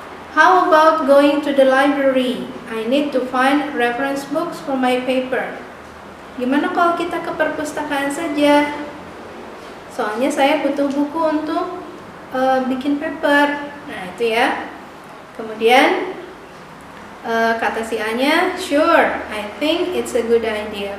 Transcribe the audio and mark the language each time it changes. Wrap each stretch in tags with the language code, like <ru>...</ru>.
<en>How about going to the library? I need to find reference books for my paper.</en> <id>Gimana kalau kita ke perpustakaan saja? Soalnya saya butuh buku untuk bikin paper. Nah, itu ya. Kemudian kata si A-nya,</id> <en>sure, I think it's a good idea.</en>